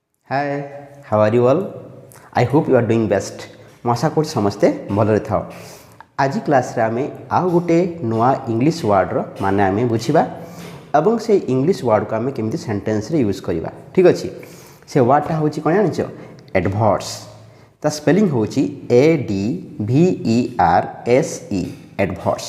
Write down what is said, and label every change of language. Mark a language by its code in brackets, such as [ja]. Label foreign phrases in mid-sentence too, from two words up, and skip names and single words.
[en] Hi how are you all I hope you are doing best [or] ମୁଁ ଆଶା କରୁଛି ସମସ୍ତେ ଭଲରେ ଥାଅ। ଆଜି କ୍ଲାସ୍ରେ ଆମେ ଆଉ ଗୋଟେ ନୂଆ [en] English wordର [or] ମାନେ ଆମେ ବୁଝିବା ଏବଂ ସେଇ [en] English wordକୁ [or] ଆମେ କେମିତି [en] sentenceରେ use [or] କରିବା। ଠିକ୍ ଅଛି, ସେ ୱାର୍ଡ଼ଟା ହେଉଛି କ'ଣ ଜାଣିଛ? ଆଡ଼ଭର୍ସ। ତା ସ୍ପେଲିଂ ହେଉଛି ADVERSE ଆଡ଼ଭର୍ସ।